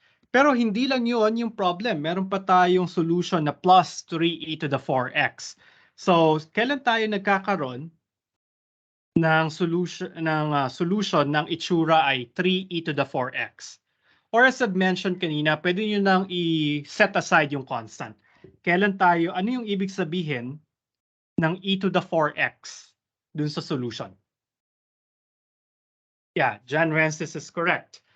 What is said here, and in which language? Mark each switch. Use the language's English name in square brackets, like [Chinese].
[Filipino] Pero hindi lang yun yung problem. Meron pa tayong solution na plus 3e to the 4x. So, kailan tayo nagkakaroon ng solution ng itsura ay 3e to the 4x? [English] Or as I've mentioned [Filipino] kanina, pwede nyo nang i-set aside yung constant. Ano yung ibig sabihin ng e to the 4x dun sa solution? [English] Yeah, John Rensis is correct.